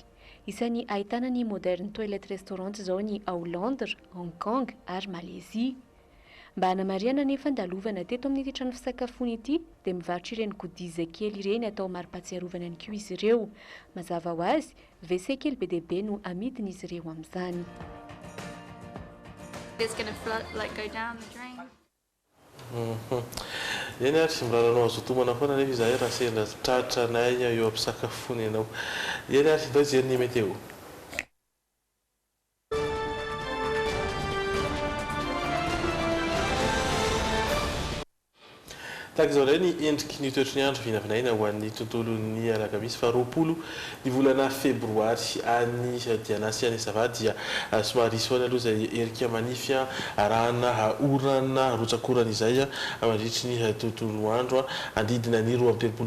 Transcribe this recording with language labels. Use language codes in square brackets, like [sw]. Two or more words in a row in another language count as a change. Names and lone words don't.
[mg] Isan'ny ahitana ny Modern Toilet Restaurant izao ny ao Londres, Hong Kong ary Malaisie. Mba hanamariana nefa andalovana teto amin'ity trano fisakafoana ity dia mivarotra ireny godiza kely ireny atao mari-pahatsiarovana ihany koa izy ireo. Mazava ho azy, WC kely be dia be no amidin'izy ireo amin'izany. [en] It's going to like go down the drain. [mg] Eny ary miraranao azo tomana foana nefa izahay raha sendra tratra nay eo ampisakafoana ianao. Eny ary ndao hijery ny météo. Tahaka izao indray ny endriky ny toetry ny andro vinavinaina ho an'ny tontolon'ny alakamisy fa 20 ny volana febroary any Dianasy any Savady dia somary soana aloha izay erika manify arahana orana rotsakorana izay mandritry ny tontolo andro andidina ny 20